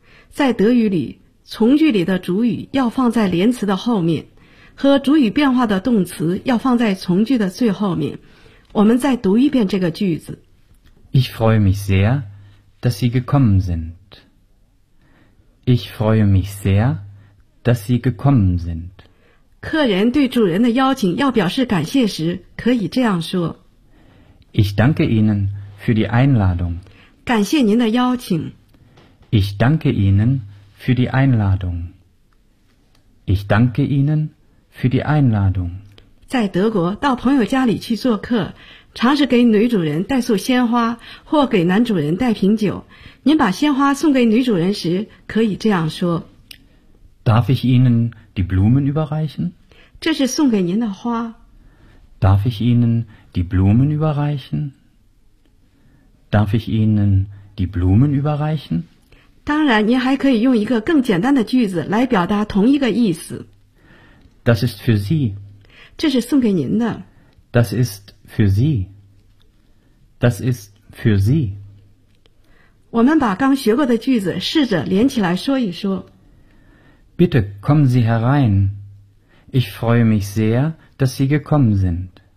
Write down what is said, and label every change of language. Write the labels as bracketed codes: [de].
[zh] 在德语里，从句里的主语要放在连词的后面。和主语变化的动词要放在从句的最后面。我们再读一遍这个句子。 [de] Ich freue mich sehr, dass Sie gekommen sind. Ich freue mich sehr, dass Sie gekommen sind. [zh] 客人对主人的邀请要表示感谢时，可以这样说。 [de] Ich danke Ihnen für die Einladung. [zh] 感谢您的邀请。 [de] Ich danke Ihnen für die Einladung. Ich danke Ihnen. Für die Einladung. [zh] 在德国，到朋友家里去做客，常是给女主人带束鲜花，或给男主人带瓶酒。您把鲜花送给女主人时，可以这样说 [de] ：Darf ich Ihnen die Blumen überreichen？ [zh] 这是送给您的花。 [de] Darf ich Ihnen die Blumen überreichen？ Darf ich Ihnen die Blumen überreichen？ [zh] 当然，您还可以用一个更简单的句子来表达同一个意思。 [de] Das ist für Sie. [zh] 这是送给您的。 [de] Das ist für Sie. Das ist für Sie. [zh] 我们把刚学过的句子试着连起来说一说。 [de] Bitte kommen Sie herein. Ich freue mich sehr, dass Sie gekommen sind.